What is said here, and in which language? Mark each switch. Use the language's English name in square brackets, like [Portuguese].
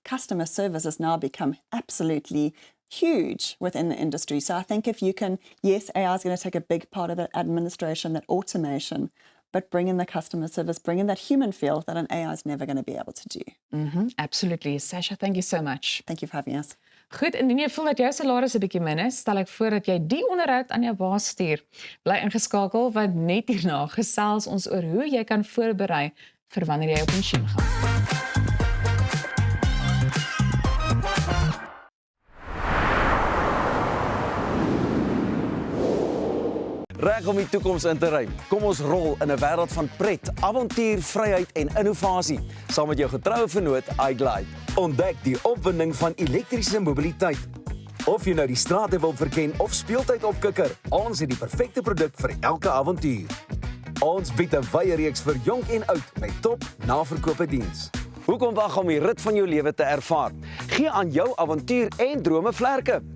[English] Customer service has now become absolutely huge within the industry. So I think if you can, yes, AI is going to take a big part of that administration, that automation, but bring in the customer service, bring in that human feel that an AI is never going to be able to do. Absolutely. Sasha, thank you so much. Thank you for having us. [Afrikaans] Goed, indien jy voel dat jou salaris 'n bietjie min is, stel ek voor dat jy die onderhoud aan jou baas stuur. Bly ingeskakel want net hierna gesels ons oor hoe jy kan voorberei vir wanneer jy op pensioen gaan. Reg om die toekoms in te ruim. Kom ons rol in 'n wêreld van pret, avontuur, vryheid en innovasie saam met jou getroue vennoot iGlide. Ontdek die opwinding van elektriese mobiliteit. Of jy nou die strate wil verken of speeltyd opkikker, ons het die perfekte produk vir elke avontuur. Ons bied 'n wye reeks vir jonk en oud met top naverkope diens. Hoekom wag om die rit van jou lewe te ervaar? Gee aan jou avontuur en drome vlerke.